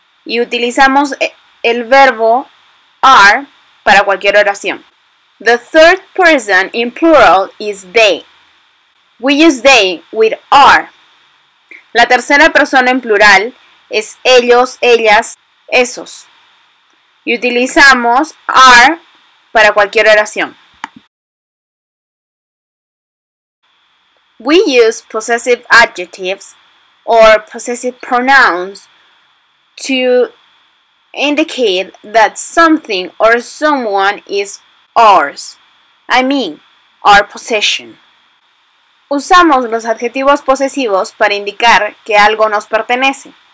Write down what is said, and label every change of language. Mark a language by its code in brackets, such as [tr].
[es] y utilizamos el verbo are para cualquier oración. [en] The third person in plural is they. We use they with are. [es] La tercera persona en plural es ellos, ellas, esos. Y utilizamos are para cualquier oración. [en] We use possessive adjectives or possessive pronouns to indicate that something or someone is ours. I mean, our possession. [es] Usamos los adjetivos posesivos para indicar que algo nos pertenece.